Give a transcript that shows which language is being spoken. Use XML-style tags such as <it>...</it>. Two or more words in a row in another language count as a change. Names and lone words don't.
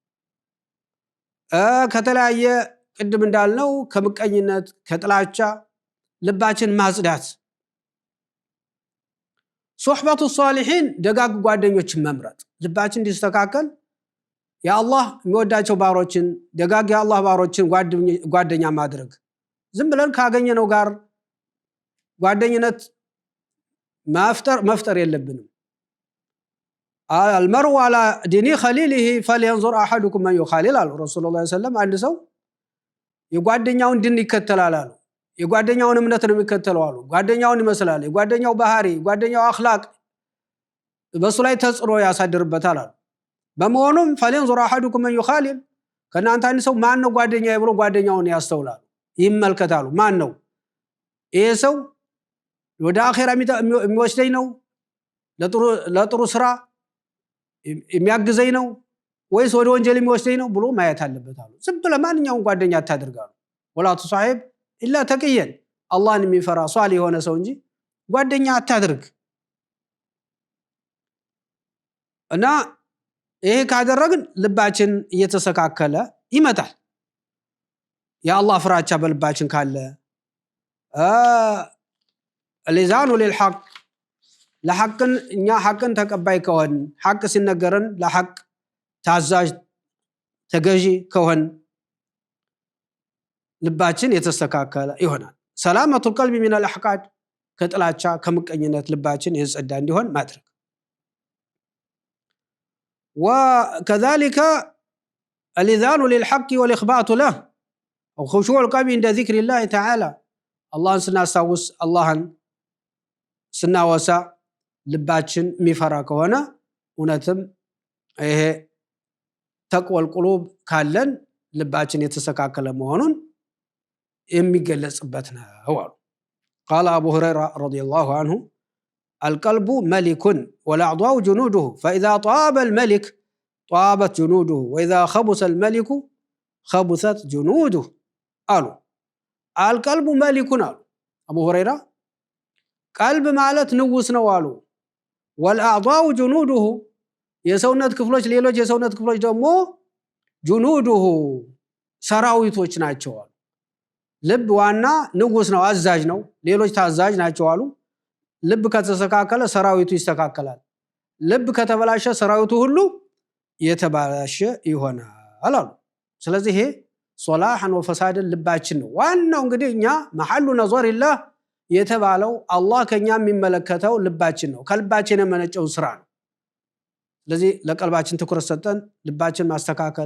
<am>ከተለያየ ቅድም እንዳልነው ከምቀኝነት ከጥላቻ ልባችን ማጽዳት።</am> <ar>صحبة الصالحين</ar> <am>ደጋግ ጓደኞችን መምረጥ ልባችን እንዲስተካከል የአላህ የሚወዳቸው ባሮችን ደጋግ የአላህ ባሮችን ጓደኛ ማድረግ። ዝም ብለን ካገኘነው ጋር ጓደኝነት መፍጠር የለብንም።</am> <ar>المرء على دين خليله فلينظر احدكم من يخالل</ar> <am>አሉ ረሱላህ</am> <ar>صلى الله عليه وسلم።</ar> <am>አንድ ሰው የጓደኛውን ድን ይከተላል አሉ። የጓደኛውን እምነት ነው የሚከተለው አሉ። ጓደኛውን ይመስላል። የጓደኛው ባህሪ ጓደኛው አኽላቅ በሱ ላይ ተጽዕኖ ያሳድርበታል አሉ። በመሆኑም فلينظر</am> <ar>احدكم من يخالل</ar> <am>ከናንተ አንድ ሰው ማን ነው ጓደኛዬ ብሎ ጓደኛውን ያስተውላል ይመልከታሉ። ማን ነው ይሄ ሰው ወደ አኺራ የሚወስደኝ ነው ለጥሩ ስራ የሚያግዘኝ ነው ወይስ ወደ ወንጀል የሚወስደኝ ነው ብሎ ማየት አለበት አሉ። ዝም ብለህ ማንኛውም ጓደኛ አታድርጋሉ። ወላ</am> <ar>تصاحب الا تقيا</ar> <am>አላህን የሚፈራ ሷሊህ የሆነ ሰው እንጂ ጓደኛ አታድርግ። እና ይሄ ካደረግን ልባችን እየተስተካከለ ይመጣል። የአላህ ፍራቻ በልባችን ካለ</am> <ar>الإذعان للحق</ar> <am>ለሐቅን እኛ ሐቅን ተቀባይ ከሆን ሐቅ ሲነገረን ለሐቅ ታዛዥ ተገዢ ከሆን ልባችን የተስተካከለ ይሆናል። ሰላመቱ</am> <ar>القلب من الأحقاد</ar> <am>ከጥላቻ ከምቀኝነት ልባችን የጸዳ እንዲሆን ማድረግ።</am> <ar>وكذلك الإذعان للحق والإخبات له وخشوع القلب عند ذكر الله تعالى</ar> <am>አላህን ስናስታውስ አላህን ስናወሳ ልባችን የሚፈራ ከሆነ እውነትም ይሄ</am> <ar>تقوى القلوب</ar> <am>ካለን ልባችን የተስተካከለ መሆኑን የሚገለጽበት ነው አሉ።</am> <ar>قال أبو هريرة رضي الله عنه القلب ملك والأعضاء جنوده فإذا طاب الملك طابت جنوده وإذا خبث الملك خبثت جنوده قالوا القلب ملك</ar> <am>አሉ አቡ ሁረይራ። ቀልብ ማለት ንጉስ ነው አሉ።</am> <ar>والأعضاء جنوده የሰውነት</ar> <am>ክፍሎች ሌሎች የሰውነት ክፍሎች ደግሞ جنوده ሰራዊቶች ናቸው አሉ። ልብ ዋና ንጉስ ነው አዛዥ ነው፣ ሌሎች ታዛዥ ናቸው አሉ። ልብ ከተስተካከለ ሰራዊቱ ይስተካከላል። ልብ ከተበላሸ ሰራዊቱ ሁሉ የተበላሸ ይሆናል አሉ። ስለዚህ ይሄ ሶላህን ወፈሳድን ልባችን ነው ዋናው። እንግዲህ እኛ</am> <ar>محل نظر الله</ar> <am>የተባለው አላህ ከኛ የሚመለከተው ልባችን ነው። ከልባችን የመነጨው ስራ ነው። ስለዚህ ለቀልባችን ትኩረት ሰጠን ልባችን ማስተካከል፣</am>